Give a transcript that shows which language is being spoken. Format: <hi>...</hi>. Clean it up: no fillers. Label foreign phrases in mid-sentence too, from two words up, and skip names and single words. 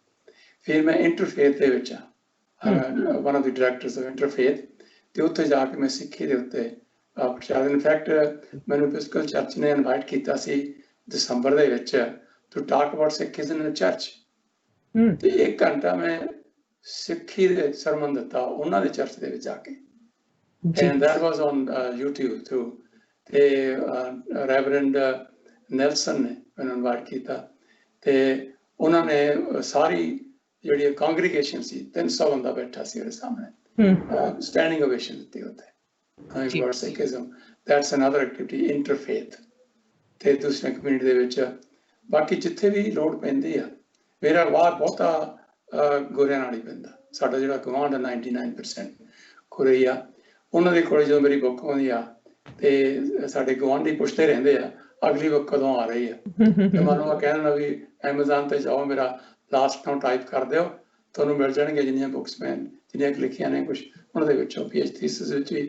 <pa>ਫਿਰ ਮੈਂ ਇੰਟਰਫੇਥ ਦੇ ਵਿੱਚ ਆ,</pa> <en>one of the directors of interfaith,</en> <pa>ਤੇ ਉੱਥੇ ਜਾ ਕੇ ਮੈਂ ਸਿੱਖੀ ਦੇ ਉੱਤੇ ਪ੍ਰਚਾਰ। ਇਨਫੈਕਟ ਮੈਨੂੰ ਐਪੀਸਕੋਪਲ ਚਰਚ ਨੇ ਇਨਵਾਈਟ ਕੀਤਾ ਸੀ ਦਸੰਬਰ ਦੇ ਵਿੱਚ</pa> <en>to talk about Sikhism in church,</en> <pa>ਤੇ 1 ਘੰਟਾ ਮੈਂ ਸਿੱਖੀ ਦੇ ਸਰਮਨ ਦਿੱਤਾ ਉਹਨਾਂ ਦੇ ਚਰਚ ਦੇ ਵਿੱਚ ਜਾ ਕੇ,</pa> <en>and that was on YouTube too।</en> <pa>ਤੇ ਰੈਵਰੈਂਡ ਨੈਲਸਨ ਨੇ ਮੈਨੂੰ ਇਨਵਾਈਟ ਕੀਤਾ, ਤੇ ਉਹਨਾਂ ਨੇ ਸਾਰੀ ਜਿਹੜੀ ਕਾਂਗਰੀਗੇਸ਼ਨ ਸੀ, 300 ਬੰਦਾ ਬੈਠਾ ਸੀ ਉਹਦੇ ਸਾਹਮਣੇ,</pa> <en>standing ovation</en> <pa>ਦਿੱਤੀ ਉੱਥੇ।</pa> <en>ਸਿੱਖੀਜ਼ਮ, that's another activity, interfaith।</en> <pa>ਤੇ ਦੂਸਰੇ ਕਮਿਊਨਿਟੀ ਦੇ ਵਿੱਚ ਬਾਕੀ ਜਿੱਥੇ ਵੀ ਲੋੜ ਪੈਂਦੀ ਆ, ਮੇਰਾ ਵਾਰ ਬਹੁਤਾ ਗੋਰਿਆਂ ਨਾਲ ਹੀ ਪੈਂਦਾ। ਸਾਡਾ ਜਿਹੜਾ ਗਵਾਂਢ 99% ਗੋਰੇ ਆ, ਉਹਨਾਂ ਦੇ ਕੋਲ ਜਦੋਂ ਮੇਰੀ ਬੁੱਕ ਆਉਂਦੀ ਆ, ਤੇ ਸਾਡੇ ਗਵਾਂਢੀ ਪੁੱਛਦੇ ਰਹਿੰਦੇ ਆ ਅਗਲੀ ਬੁੱਕ ਕਦੋਂ ਆ ਰਹੀ ਆ, ਤੇ ਮੈਨੂੰ ਕਹਿਣਾ ਵੀ ਐਮਾਜ਼ਾਨ ਤੇ ਜਾਓ, ਮੇਰਾ ਲਾਸਟ ਨਾਮ ਟਾਈਪ ਕਰ ਦਿਓ, ਤੁਹਾਨੂੰ ਮਿਲ ਜਾਣਗੇ ਜਿੰਨੀਆਂ ਬੁੱਕਸ ਮੈਂ ਜਿੰਨੀਆਂ ਲਿਖੀਆਂ ਨੇ, ਕੁਛ ਉਹਨਾਂ ਦੇ ਵਿੱਚੋਂ PhD ਥੀਸਿਸ ਵਿੱਚ ਵੀ।</pa>